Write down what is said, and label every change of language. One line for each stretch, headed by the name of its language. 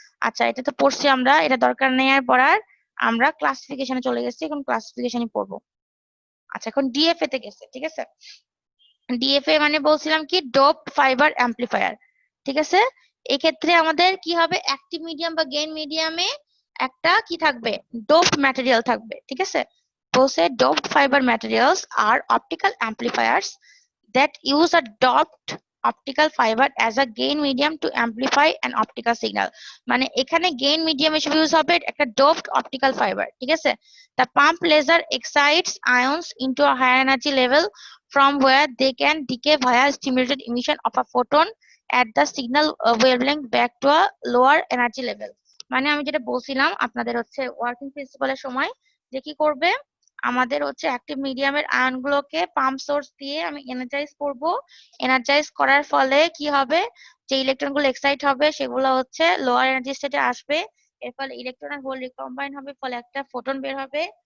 Bangla: আচ্ছা, এটা তো পড়ছি আমরা, এটা দরকার নেই আর পড়ার, আমরা ক্লাসিফিকেশনে চলে গেছি, এখন ক্লাসিফিকেশনই পড়বো। আচ্ছা, এখন ডিএফএ তে গেছে, ঠিক আছে? ডিএফএ মানে বলছিলাম কি ডোপ ফাইবার অ্যাম্পলিফায়ার, ঠিক আছে? এক্ষেত্রে আমাদের কি হবে, অ্যাক্টিভ মিডিয়াম বা গেইন মিডিয়ামে একটা কি থাকবে, ডোপড ম্যাটেরিয়াল থাকবে, ঠিক আছে? বলছে doped fibre materials আর optical amplifiers
English: that use a doped optical fiber as a gain medium to amplify an optical signal।
Bangla: মানে এখানে gain medium হিসেবে ইউজ হবে একটা doped optical fiber, ঠিক আছে?
English: The pump laser excites ions into a higher energy level from where they can decay via stimulated emission of a photon at the signal wavelength back to a lower energy level।
Bangla: মানে আমি যেটা বলছিলাম আপনাদের হচ্ছে working প্রিন্সিপালের সময় যে কি করবে, আমাদের হচ্ছে অ্যাক্টিভ মিডিয়ামের আয়ন গুলোকে পাম্প সোর্স দিয়ে আমি এনার্জাইজ করব। এনার্জাইজ করার ফলে কি হবে, যে ইলেকট্রন গুলো এক্সাইট হবে সেগুলো হচ্ছে লোয়ার এনার্জি স্টেটে আসবে, এর ফলে ইলেকট্রন আর হোল রিকম্বাইন হবে, ফলে একটা ফোটন বের হবে।